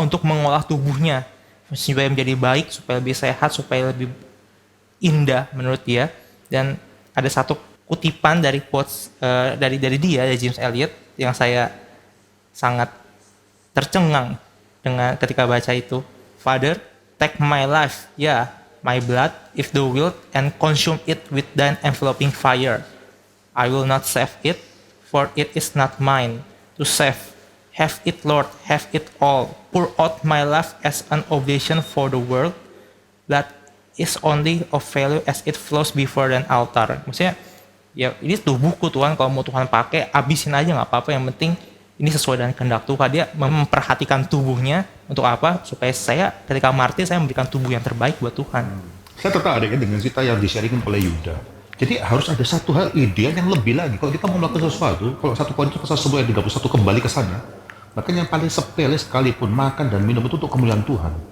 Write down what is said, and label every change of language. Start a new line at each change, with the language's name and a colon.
Indonesian: Untuk mengolah tubuhnya supaya menjadi baik, supaya lebih sehat, supaya lebih indah menurut dia. Dan ada satu kutipan dari quotes dari James Elliot yang saya sangat tercengang dengan ketika baca itu.
English: Father, take my life, my blood, if thou wilt, and consume it with thine enveloping fire. I will not save it, for it is not mine to save. Have it, Lord, have it all. Pour out my life as an oblation for the world that is only of value as it flows before an altar.
Indonesian: Maksudnya, ya ini tubuhku Tuhan, kalau mau Tuhan pakai, abisin aja nggak apa-apa. Yang penting ini sesuai dengan kehendak Tuhan. Dia memperhatikan tubuhnya untuk apa? Supaya saya ketika martir, saya memberikan tubuh yang terbaik buat Tuhan. Saya tertarik dengan cerita yang di-sharingin oleh Yuda. Jadi harus ada satu hal ideal yang lebih lagi. Kalau kita mau melakukan sesuatu, kalau 1 Korintus pasal 10 ayat 31 kembali ke sana, maka yang paling sepele sekalipun makan dan minum itu untuk kemuliaan Tuhan.